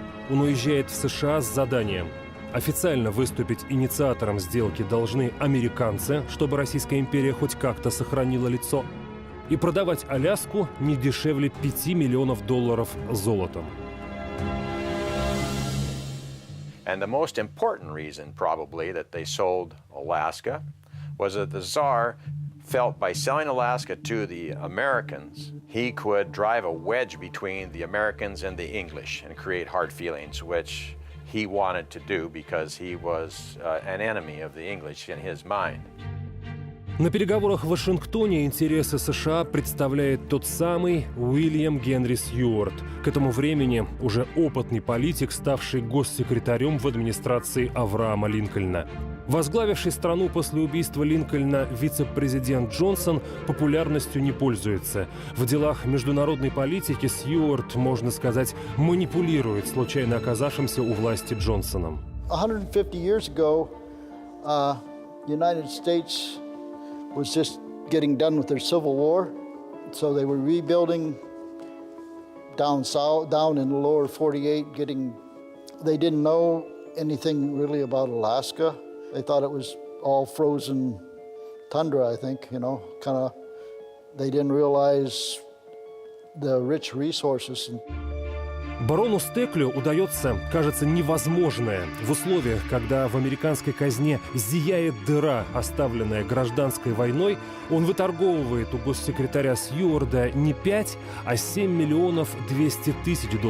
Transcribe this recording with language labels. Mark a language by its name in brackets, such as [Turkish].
[Russian] Он уезжает в США с заданием. Официально выступить инициатором сделки должны американцы, чтобы Российская империя хоть как-то сохранила лицо, и продавать Аляску не дешевле $5 миллионов золотом. [English] And the most important reason, probably, that they sold Alaska was that the Tsar felt by selling Alaska to the Americans, he could drive a wedge between the Americans and the English and create hard feelings, which he wanted to do because he was an enemy of the English in his mind. [Russian] На переговорах в Вашингтоне интересы США представляет тот самый Уильям Генри Сьюарт, к этому времени уже опытный политик, ставший госсекретарем в администрации Авраама Линкольна. Возглавивший страну после убийства Линкольна вице-президент Джонсон популярностью не пользуется. В делах международной политики Сьюарт, можно сказать, манипулирует случайно оказавшимся у власти Джонсоном. [English] 150 years ago, United States was just getting done with their Civil War, so they were rebuilding down south, down in the lower 48, they didn't know anything really about Alaska. They thought it was all frozen tundra, I think, they didn't realize the rich resources. [Russian] Барону Стеклю удается, кажется, невозможное в условиях, когда в американской казне зияет дыра, оставленная гражданской войной. Он выторговывает у госсекретаря Сьюарда не 5, а $7 миллионов 200 тысяч.